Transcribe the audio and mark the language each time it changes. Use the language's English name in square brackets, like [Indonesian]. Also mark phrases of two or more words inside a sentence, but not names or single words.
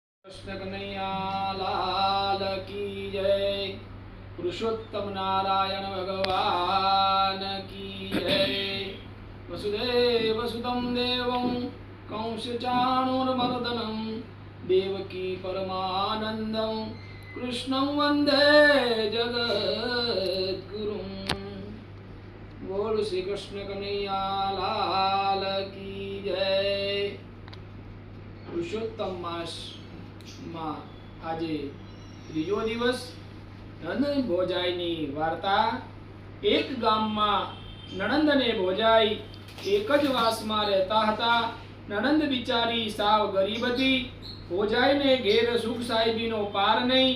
[Hindi] कृष्ण कन्हैया लाल की जय। पुरुषोत्तम नारायण भगवान की जय। [Sanskrit] वसुदेव सुतं देवं कंसचाणूरमर्दनं देवकी परमानंदं कृष्णं वंदे जगद्गुरुं। [Hindi] बोल श्री कृष्ण कन्हैया लाल की जय। [Gujarati] पुरुषोत्तम मास માં આજે ત્રીજો દિવસ નણંદ ભોજાઈની વાર્તા। એક ગામમાં નણંદ અને ભોજાઈ એક જ વાસમાં રહેતા હતા। નણંદ બિચારી સાવ ગરીબ હતી। ભોજાઈને ઘેર સુખ સાહેબીનો પાર નહીં।